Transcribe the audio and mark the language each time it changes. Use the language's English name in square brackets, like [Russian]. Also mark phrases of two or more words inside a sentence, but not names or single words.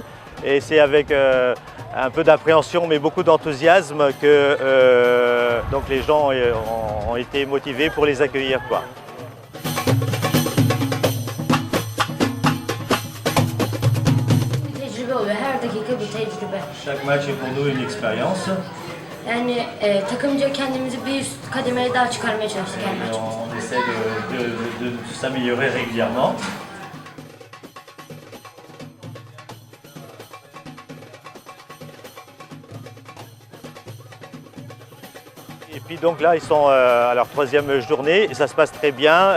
[French] Et c'est avec un peu d'appréhension mais beaucoup d'enthousiasme que donc les gens ont été motivés pour les accueillir, quoi. Chaque match est pour nous une expérience. [Turkish] Yani takımca kendimizi bir üst kademeye daha çıkarmaya çalıştık her maç. [French] On essaie de s'améliorer régulièrement. Et puis donc là, ils sont à leur troisième journée et ça se passe très bien.